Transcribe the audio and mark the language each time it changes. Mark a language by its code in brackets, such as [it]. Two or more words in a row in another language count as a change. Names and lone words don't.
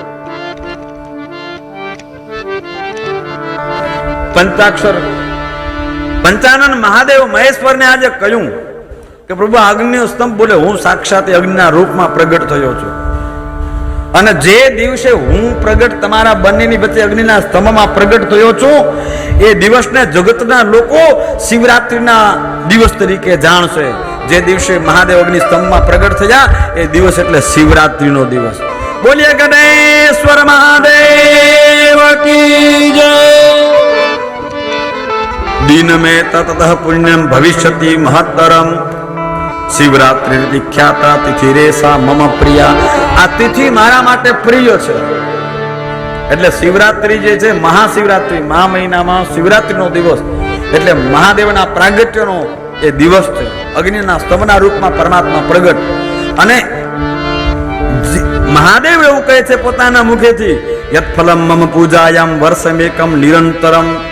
[gu] પંચાક્ષર પંચાનન મહાદેવ મહેશ્વરને આજે કહ્યું કે પ્રભુ અગ્નિનો સ્તંભ બોલે હું સાક્ષાત અગ્નિના રૂપમાં પ્રગટ થયો છું અને જે દિવસે હું પ્રગટ તમારા બંનેની વચ્ચે અગ્નિના સ્તંભમાં પ્રગટ થયો છું એ દિવસને જગતના લોકો શિવરાત્રિના દિવસ તરીકે જાણશે. જે દિવસે મહાદેવ અગ્નિ સ્તંભમાં પ્રગટ થયા એ દિવસ એટલે શિવરાત્રિનો દિવસ. બોલીએ ગણેશ્વર મહાદેવ કી જય. [sa] दिन में ततः पुण्यम भविष्यति महत्तरम शिवरात्रि ख्याता तिथि रेसा मम प्रिया. [gu] આ તિથિ મારા માટે પ્રિય છે. એટલે શિવરાત્રી જે છે મહાશિવરાત્રી, મહા મહિનામાં શિવરાત્રીનો દિવસ એટલે મહાદેવના પ્રાગટ્યનો એ દિવસ છે. અગ્નિના સ્તંભના રૂપમાં પરમાત્મા પ્રગટ. અને મહાદેવ એવું કહે છે પોતાના મુખેથી [sa] यत फलम मम पूजायाम वर्षमेकम निरंतरम.